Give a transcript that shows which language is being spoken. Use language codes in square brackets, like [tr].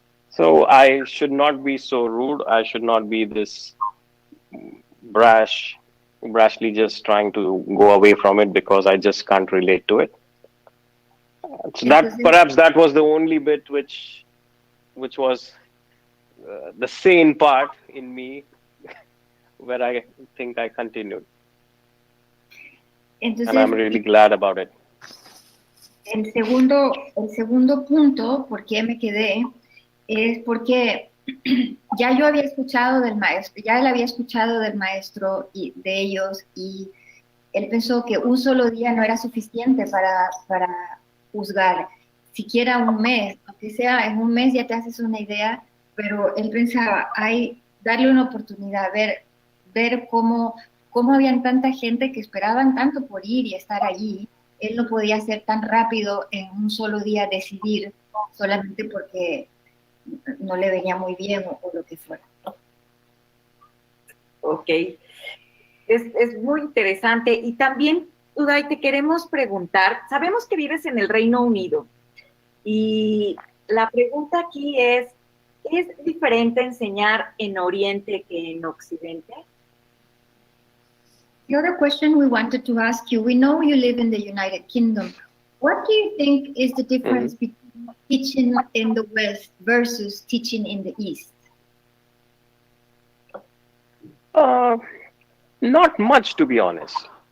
[en] So I should not be so rude. I should not be this brashly just trying to go away from it because I just can't relate to it. So that perhaps that was the only bit which was the sane part in me, where I think I continued. [es] Entonces, [en] and I'm really glad about it. [es] El segundo punto, por qué me quedé, es porque ya yo había escuchado del maestro, ya él había escuchado del maestro y de ellos, y él pensó que un solo día no era suficiente para juzgar, siquiera un mes, aunque sea en un mes ya te haces una idea, pero él pensaba, darle una oportunidad, ver cómo habían tanta gente que esperaban tanto por ir y estar allí. Él no podía hacer tan rápido en un solo día decidir solamente porque no le venía muy bien o lo que fuera. Ok. Es muy interesante. Y también, Uday, te queremos preguntar, sabemos que vives en el Reino Unido y la pregunta aquí ¿es diferente enseñar en Oriente que en Occidente? [en] The other question we wanted to ask you, we know you live in the United Kingdom. What do you think is the difference between teaching in the West versus teaching in the East? Not much, to be honest.